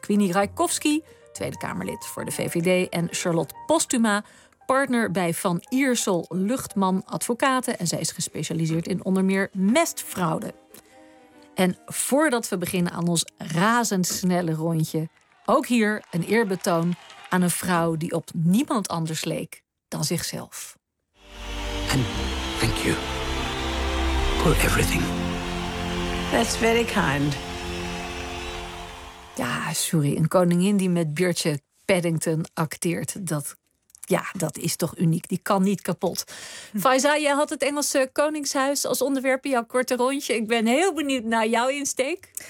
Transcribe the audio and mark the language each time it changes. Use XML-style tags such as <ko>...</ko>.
<nl>Queenie Rajkowski, Tweede Kamerlid voor de VVD. En Charlotte Postuma, partner bij Van Iersel Luchtman Advocaten. En zij is gespecialiseerd in onder meer mestfraude. En voordat we beginnen aan ons razendsnelle rondje, ook hier een eerbetoon aan een vrouw die op niemand anders leek dan zichzelf.</nl> <en>En thank you for everything. That's very kind.</en> <nl>Ja, sorry, een koningin die met Birgit Paddington acteert, dat, ja, dat is toch uniek. Die kan niet kapot. Faiza, jij had het Engelse koningshuis als onderwerp in jouw korte rondje. Ik ben heel benieuwd naar jouw insteek.</nl>